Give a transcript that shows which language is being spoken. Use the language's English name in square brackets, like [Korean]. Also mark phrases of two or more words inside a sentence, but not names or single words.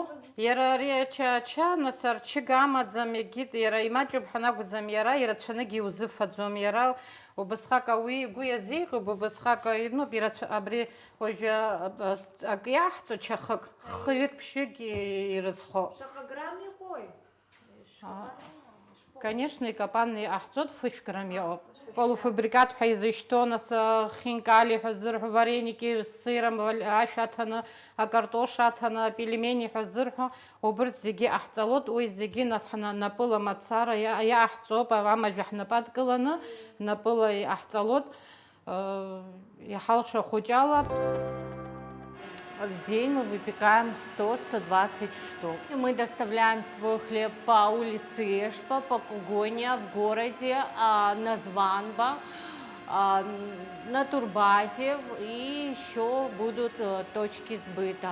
[Abkhazian] Иара ари ача нас арчыга амаӡам, егьит иара имаҷуп ҳәа иара ирацәаныгьы иузыфаӡом, иара убасҟак ауаҩы игәы иазеиӷьуп, убасҟак инуп, абри уажәы ак иаҳҵо чахык, хҩык ԥшьҩык ирызхо. Шаҟа грамм иҟои? Конечно, икапан иҟаҳҵоит 5 грамм иҟоуп. Полуфабрикат ҳәа изышьҭоу, нас хинкали ҳәа зырҳәо, [Russian] вареники с сыром [Abkhazian] ашә аҭаны, акартош аҭаны, апельмени ҳәа зырҳәо, убырҭ зегьы ҟаҳҵалоит, уи зегьы нас ҳнапыла мацара иааҳҵоуп, амажәа ҳнапы адкыланы, напыла иҟаҳҵалоит, иҳалшо хәыҷала. [Russian] В день мы выпекаем 100-120 штук. Мы доставляем свой хлеб по улице Эшпа, по Кугоне, в городе, на Званба, на Турбазе, и еще будут точки сбыта.